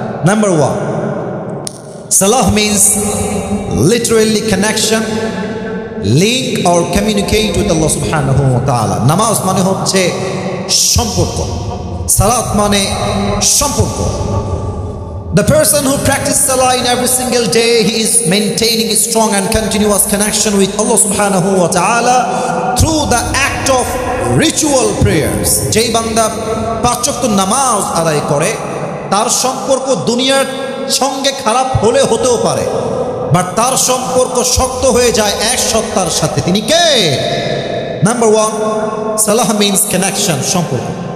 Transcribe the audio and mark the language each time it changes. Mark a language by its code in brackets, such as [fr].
[en] Number 1, salah means literally connection, link or communicate with Allah subhanahu wa ta'ala. [bn] নামাজ মানে হচ্ছে সম্পর্ক, সালাত মানে সম্পর্ক। [en] The person who practices salah in every single day, he is maintaining a strong and continuous connection with Allah subhanahu wa ta'ala through the act of ritual prayers. [bn] যেই বান্দা 5 ওয়াক্ত নামাজ আদায় করে, তার সম্পর্ক দুনিয়ার সঙ্গে খারাপ হলে হতেও পারে, বাট তার সম্পর্ক শক্ত হয়ে যায় এক সত্তার সাথে। তিনি কে? [en] Number 1, সালাহ means connection, সম্পর্ক।